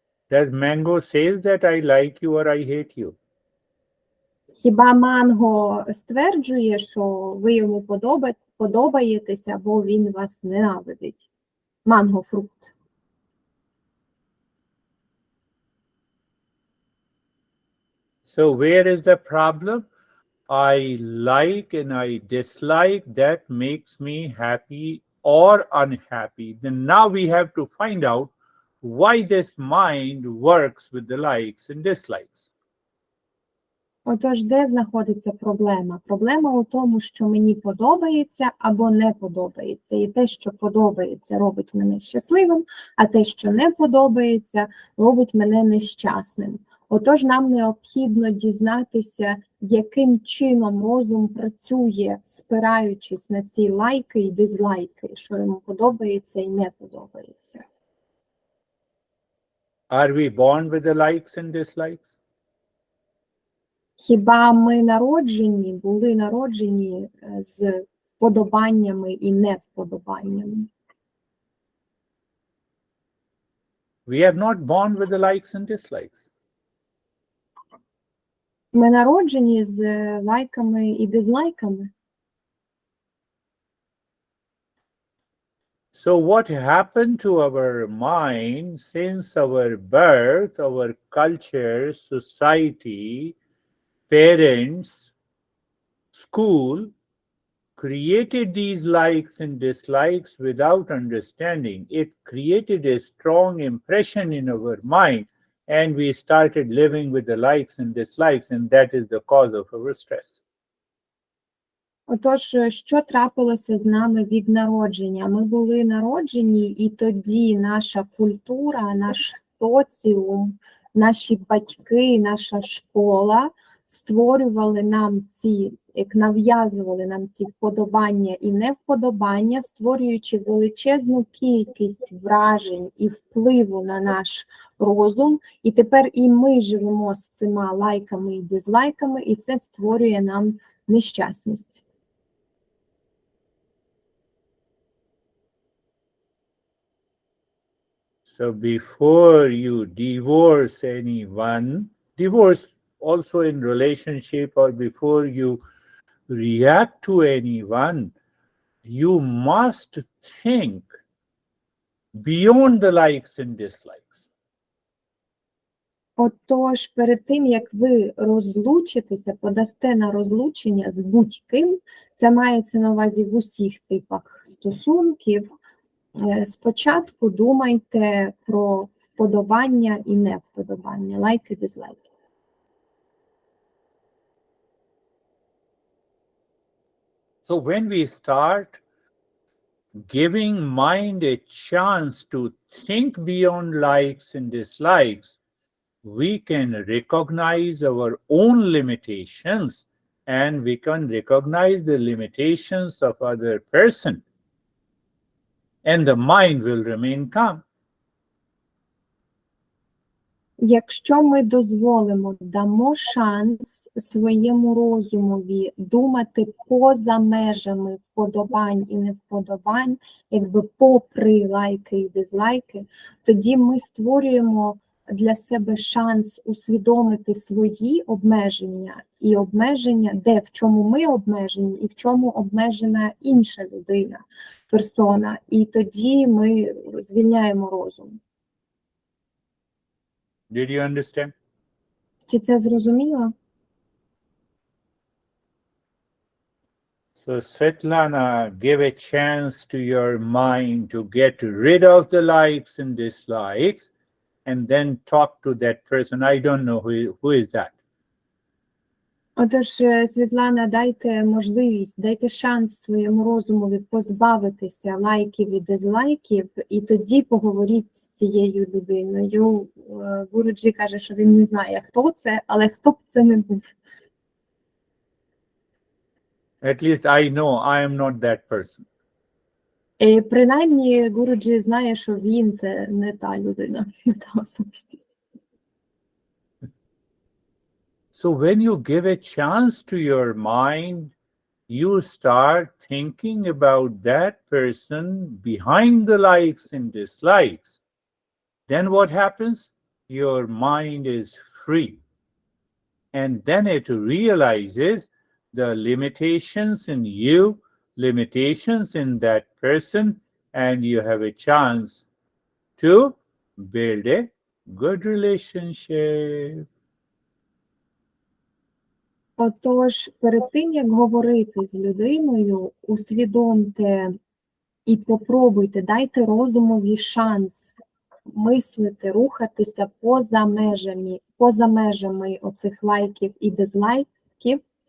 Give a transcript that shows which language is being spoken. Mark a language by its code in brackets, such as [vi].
[en] Does Mango says that I like you or I hate you? [uk] Хіба Манго стверджує, що ви йому подобаєтеся, або він вас ненавидить? Манго – фрукт. [en] So where is the problem? I like and I dislike, that makes me happy or unhappy. Then now we have to find out why this mind works with the likes and dislikes. [uk] Отож, де знаходиться проблема? Проблема у тому, що мені подобається або не подобається. І те, що подобається, робить мене щасливим, а те, що не подобається, робить мене нещасним. Отож, нам необхідно дізнатися, яким чином розум працює, спираючись на ці лайки і дизлайки, що йому подобається і не подобається. [en] Are we born with the likes and dislikes? [uk] Хіба ми були народжені з вподобаннями і невподобаннями? [en] We are not born with the likes and dislikes. [uk] Ми народжені з лайками і дизлайками. [en] So what happened to our mind since our birth, our culture, society, parents, school created these likes and dislikes without understanding. It created a strong impression in our mind, and we started living with the likes and dislikes, and that is the cause of our stress. [uk] Отож, що трапилося з нами від народження? Ми були народжені, і тоді наша культура, наш соціум, наші батьки, наша школа створювали нам нав'язували нам ці вподобання і невподобання, створюючи величезну кількість вражень і впливу на наш розум. І тепер і ми живемо з цими лайками і дизлайками, і це створює нам нещасність. [en] So before you divorce anyone, divorce also in relationship, or before you react to anyone, you must think beyond the likes and dislikes. [uk] Отож, перед тим, як ви розлучитеся, подасте на розлучення з будь-ким, це мається на увазі в усіх типах стосунків, спочатку думайте про вподобання і невподобання, лайки, дизлайки. [en] So when we start giving mind a chance to think beyond likes and dislikes, we can recognize our own limitations, and we can recognize the limitations of other person, and the mind will remain calm. [uk] Якщо ми дамо шанс своєму розумові думати поза межами вподобань і невподобань, якби попри лайки і дизлайки, тоді ми створюємо для себе шанс усвідомити свої обмеження і обмеження, в чому ми обмежені і в чому обмежена інша людина, персона. І тоді ми звільняємо розум. [en] Did you understand? [uk] Чи це зрозуміло? [en] So Svetlana, give a chance to your mind to get rid of the likes and dislikes, and then talk to that person. I don't know who is that. [uk] Отож, Світлана, дайте шанс своєму розумові позбавитися лайків і дизлайків, і тоді поговоріть з цією людиною. Гуруджі каже, що він не знає, хто це, але хто б це не був. [en] At least I know I am not that person. [uk] Принаймні, Гуруджі знає, що він – це не та людина, не та особистість. [en] So when you give a chance to your mind, you start thinking about that person behind the likes and dislikes. Then what happens? Your mind is free. And then it realizes the limitations in you, limitations in that person, and you have a chance to build a good relationship. [uk] Отож, перед тим, як говорити з людиною, усвідомте і попробуйте, дайте розумові шанс мислити, рухатися поза межами оцих лайків і дизлайків,